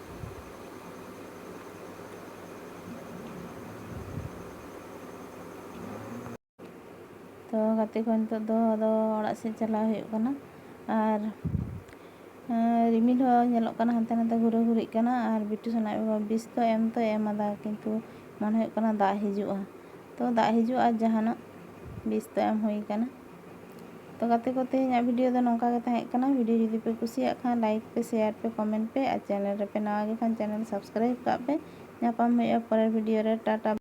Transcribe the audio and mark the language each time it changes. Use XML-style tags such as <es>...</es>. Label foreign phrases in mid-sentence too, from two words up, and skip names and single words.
<sat>ᱛᱚ ᱜᱟᱛᱮ ᱠᱚ ᱱᱤᱛᱚᱜ ᱫᱚ ᱟᱫᱚ ᱚᱲᱟᱜ ᱥᱮᱫ ᱪᱟᱞᱟᱣ ᱦᱩᱭᱩᱜ ᱠᱟᱱᱟ। ᱟᱨ ᱨᱤᱢᱤᱞ ᱦᱚᱸ ᱧᱮᱞᱚᱜ ᱠᱟᱱᱟ ᱦᱟᱱᱛᱮ ᱱᱟᱛᱮ ᱜᱷᱩᱨᱟᱹ ᱜᱷᱩᱨᱤᱜ ᱠᱟᱱᱟ। ᱟᱨ ᱵᱤᱴᱩ ᱥᱚᱱᱟᱭ ᱵᱟᱵᱟ ᱵᱤᱥ ᱫᱚ ᱮᱢ ᱛᱚᱭ ᱮᱢ ᱟᱫᱟ, ᱠᱤᱱᱛᱩ ᱢᱚᱱᱮ ᱦᱩᱭᱩᱜ ᱠᱟᱱᱟ ᱫᱟᱜ ᱦᱤᱡᱩᱜᱼᱟ। ᱛᱚ ᱫᱟᱜ ᱦᱤᱡᱩᱜᱼᱟ ᱡᱟᱦᱟᱱᱟᱜ ᱵᱤᱥ ᱫᱚ ᱮᱢ ᱦᱩᱭ ᱟᱠᱟᱱᱟ। तो गाते को तेहेᱧᱟᱜ वीडियो दो नोंका गे ताहें कना। वीडियो जुदी पे कुसियाग खान लाइक पे, शेयर पे, कमेंट पे, और चैनल रे पे नवा गे खान</sat> <en>channel subscribe</en> <sat>काग पे। ᱧᱟᱯᱟᱢ ᱦᱩᱭᱩᱜᱼᱟ ᱯᱚᱨᱮর वीडियो रे। टाटा।</sat>